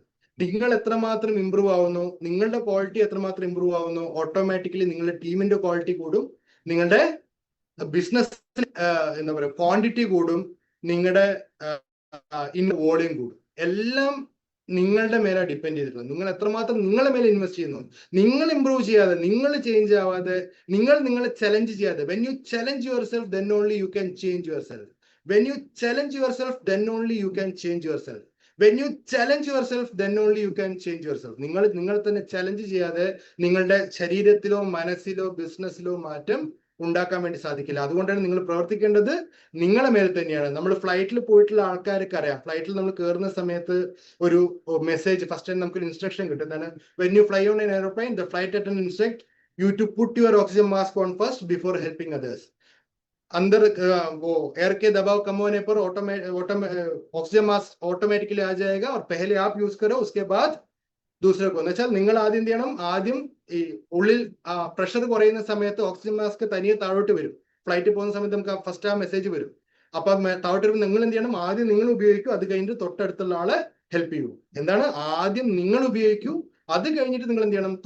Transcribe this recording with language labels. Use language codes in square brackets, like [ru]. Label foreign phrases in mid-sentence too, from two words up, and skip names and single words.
[ml] നിങ്ങൾ എത്രമാത്രം ഇമ്പ്രൂവ് ആവുന്നു, നിങ്ങളുടെ ക്വാളിറ്റി എത്രമാത്രം ഇമ്പ്രൂവ് ആവുന്നു, ഓട്ടോമാറ്റിക്കലി നിങ്ങളുടെ ടീമിന്റെ ക്വാളിറ്റി കൂടും, നിങ്ങളുടെ ബിസിനസ് എന്താ പറയുക ക്വാണ്ടിറ്റി കൂടും, നിങ്ങളുടെ വോളിയം കൂടും. എല്ലാം നിങ്ങളുടെ മേലെ ഡിപ്പെൻഡ് ചെയ്തിട്ടുണ്ട്. നിങ്ങൾ എത്രമാത്രം നിങ്ങളുടെ മേലെ ഇൻവെസ്റ്റ് ചെയ്യുന്നു. നിങ്ങൾ ഇമ്പ്രൂവ് ചെയ്യാതെ, നിങ്ങൾ ചേഞ്ച് ആവാതെ, നിങ്ങളെ ചലഞ്ച് ചെയ്യാതെ, [en] When you challenge yourself then only you can change yourself. When you challenge yourself then only you can change yourself. When you challenge yourself then only you can change yourself. [ml] നിങ്ങൾ തന്നെ ചലഞ്ച് ചെയ്യാതെ നിങ്ങളുടെ ശരീരത്തിലോ മനസ്സിലോ ബിസിനസ്സിലോ മാറ്റം ഉണ്ടാക്കാൻ വേണ്ടി സാധിക്കില്ല. അതുകൊണ്ടാണ് നിങ്ങൾ പ്രവർത്തിക്കേണ്ടത് നിങ്ങളുടെ മേൽ തന്നെയാണ്. നമ്മൾ ഫ്ലൈറ്റിൽ പോയിട്ടുള്ള ആൾക്കാർക്ക് അറിയാം, ഫ്ലൈറ്റിൽ നമ്മൾ കയറുന്ന സമയത്ത് ഒരു മെസ്സേജ് [en] first time [ml] നമുക്കൊരു ഇൻസ്ട്രക്ഷൻ കിട്ടും. [en] എന്താണ്? When you fly on an airplane the flight attendant instructs you to put your oxygen mask on first before helping others. [hi] अंदर वो एयर के दबाव कम होने पर [en] oxygen mask automatically [hi] आ जाएगा और पहले आप यूज करो, उसके बाद दूसरे को. [ml] എന്നുവെച്ചാൽ നിങ്ങൾ ആദ്യം എന്ത് ചെയ്യണം? ആദ്യം ഈ ഉള്ളിൽ പ്രഷർ കുറയുന്ന സമയത്ത് [en] oxygen mask [ml] തനിയെ താഴോട്ട് വരും. ഫ്ലൈറ്റിൽ പോകുന്ന സമയത്ത് നമുക്ക് ഫസ്റ്റ് ആ മെസ്സേജ് വരും. അപ്പൊ താഴോട്ട് വരുമ്പോൾ നിങ്ങൾ എന്ത് ചെയ്യണം? ആദ്യം നിങ്ങൾ ഉപയോഗിക്കൂ, അത് കഴിഞ്ഞിട്ട് തൊട്ടടുത്തുള്ള ആളെ ഹെൽപ്പ് ചെയ്യൂ. എന്താണ്? ആദ്യം നിങ്ങൾ ഉപയോഗിക്കൂ, അത് കഴിഞ്ഞിട്ട് നിങ്ങൾ എന്ത് ചെയ്യണം?